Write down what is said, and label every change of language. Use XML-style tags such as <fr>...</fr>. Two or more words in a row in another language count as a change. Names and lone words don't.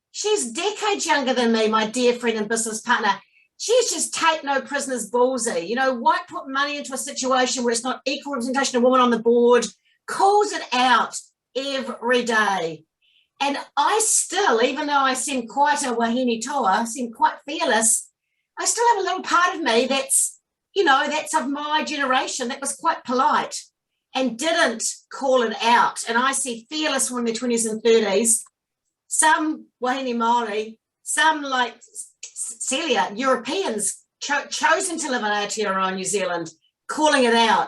<en>She's decades younger than me, my dear friend and business partner. She's just take no prisoners ballsy. Won't put money into a situation where it's not equal representation of women on the board, calls it out every day. And I still, even though I seem quite a</en> <mi>wahine toa,</mi> <en>seem quite fearless, I still have a little part of me that's, that's of my generation that was quite polite and didn't call it out. And I see fearless women in their 20s and 30s, some</en> <mi>wahine Māori,</mi> <en>some like Celia, Europeans chosen to live in Aotearoa, New Zealand, calling it out.</en>